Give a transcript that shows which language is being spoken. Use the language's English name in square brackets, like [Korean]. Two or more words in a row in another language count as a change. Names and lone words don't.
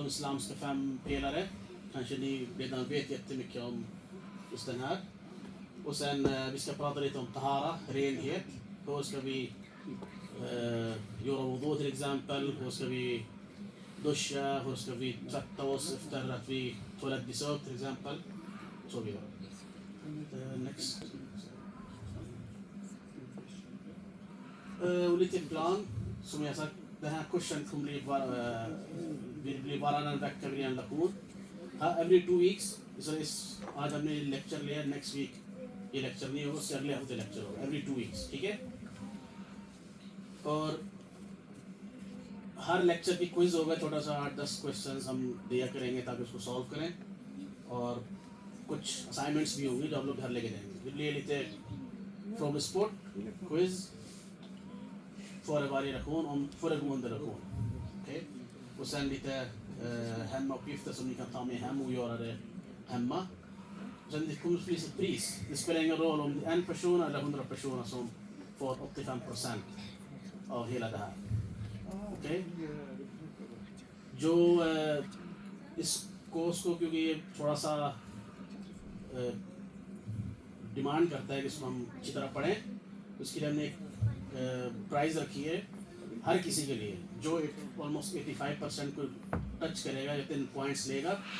[Swedish] islamska 5 pelare kanske ni redan vet jättemycket om just den här och sen vi ska prata lite om tahara, renhet hur ska vi göra wudu till exempel hur ska vi duscha, hur ska vi tvätta oss efter att vi toalettbesök till exempel så vidare next och lite plan som jag sagt den här kursen kommer bli varannan vecka vid en lektion [English] every 2 weeks so [Urdu] آج ہم نے لیکچر لیا [English] next week [Urdu] یہ لیکچر نہیں ہوگا اس سے اگلے ہفتے لیکچر ہوگا [English] every 2 weeks [Urdu] ٹھیک ہے اور ہر لیکچر کی کوئز ہوگا چھوٹا سا 8-10 کوئسچنز ہم دیا کریں گے تاکہ اس کو سالو کریں اور کچھ اسائنمنٹس بھی ہوں گے جو آپ لوگ گھر لے کے جائیں گے [Swedish] det blir lite frågesport quiz före varje lektion om föregående lektion okej och sen lite hemmauppgifter som ni kan ta med hem och göra det hemma sen det kommer finnas ett pris det spelar ingen roll om det är en person eller 100 personer som får 85% av hela det här okej जो [Urdu] اس کو کیونکہ یہ تھوڑا سا ڈیمانڈ کرتا ہے کہ اس کو ہم اچھی طرح پڑھیں اس کے لیے ہم نے ایک پرائس رکھی ہے ہر کسی کے لیے جو آلموسٹ 85% کو ٹچ کرے گا یا 10 پوائنٹس لے گا